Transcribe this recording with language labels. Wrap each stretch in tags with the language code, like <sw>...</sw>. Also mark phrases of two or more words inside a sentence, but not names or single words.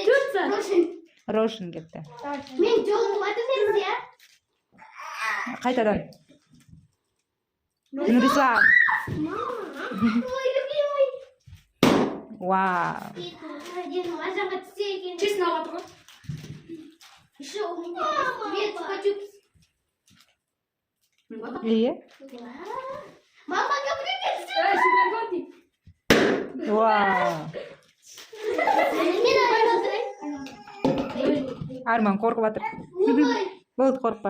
<kk>Рошин кетті. Мен жолым болады емес, иә? Қайтадан. Нұрислам.</kk> <ru>Ой, любимый. Вау.</ru> <kk>Енді мажанға түссе екен. Честно алады ғой.</kk> <ru>Еще у меня есть чупа-чупс.</ru> <kk>Иә. Мама, кәпірекесі. Вау. Мен айналдырайын. Арман қорқып жатыр. Ой. Болды, қорықпа.</kk>